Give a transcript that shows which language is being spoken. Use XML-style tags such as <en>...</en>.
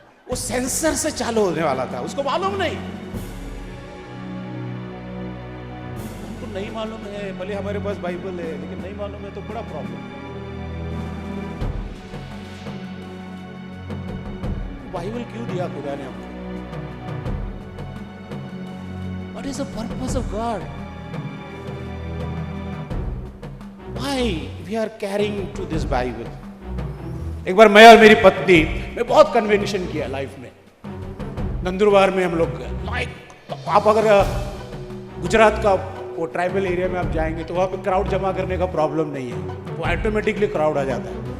<hi>वो सेंसर से चालू होने वाला था, उसको मालूम नहीं। हमको नहीं मालूम है, भले हमारे पास बाइबल है, लेकिन नहीं मालूम है तो बड़ा प्रॉब्लम। बाइबल क्यों दिया खुदा ने हमको?</hi> <en>What is the purpose of God? Why we are carrying to this Bible?</en> <hi>एक बार मैं और मेरी पत्नी, मैं बहुत कन्वेंशन किया लाइफ में। नंदुरबार में हम लोग लाइक, आप अगर गुजरात का वो ट्राइबल एरिया में आप जाएंगे तो वहाँ पे क्राउड जमा करने का प्रॉब्लम नहीं है, वो ऑटोमेटिकली क्राउड आ जाता है।</hi>